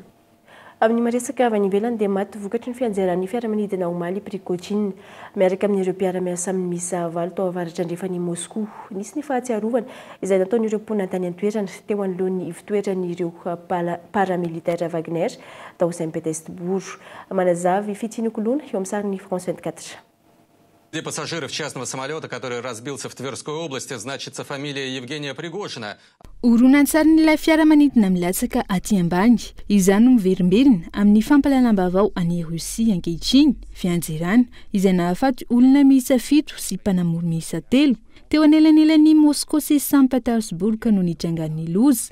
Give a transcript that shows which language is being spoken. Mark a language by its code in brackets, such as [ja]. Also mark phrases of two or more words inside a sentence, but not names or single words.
[mg] Amin'ny maresaka avy any ivelany dia maty vokatry ny fianjaran'ny fiaramanidina omaly Prigojine miaraka amin'ireo mpiara-miasa amin'ny misa valo tao avaratra andrefany Moscou. Nisy ny fahatsiarovana izay nataon'ireo mponina tany an-toerana teo anoloan'ny fitoeran'ireo paramilitaire Wagner tao Saint-Pétersbourg. Manazavy fitsinokoloana eo amin'ny sarin'ny France 24. [ru] Среди пассажиров частного самолета, который разбился в Тверской области, значится фамилия Евгения Пригожина. [mg] Oronan-tsarin'ilay fiaramanidina milatsaka aty ambany izany no miverimberina amin'ny fampalalam-baovao any Rosia ankehitriny fianjerana izay nahafaty olona miisa 7 sy mpanamory miisa 3 teo anelanelan'ny Moscou sy Saint-Pétersbourg no nitrangan'ny loza.